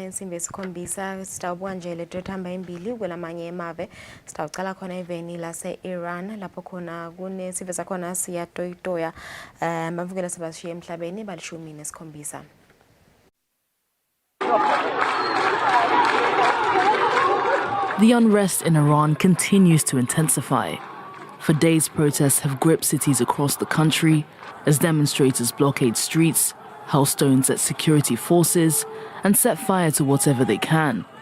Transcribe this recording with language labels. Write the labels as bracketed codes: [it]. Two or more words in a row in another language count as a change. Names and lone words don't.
[ss] insimbi esikhombisa sitawubuka nje le dothamba embili kwelamanye emave sitawucala khona eveni lase Iran lapho khona kunesifo sakhona siyatoyitoya bavukela sebashiya emhlabeni balishumi nesikhombisa. [en] The unrest in Iran continues to intensify. For days, protests have gripped cities across the country as demonstrators blockade streets, hurl stones at security forces, and set fire to whatever they can.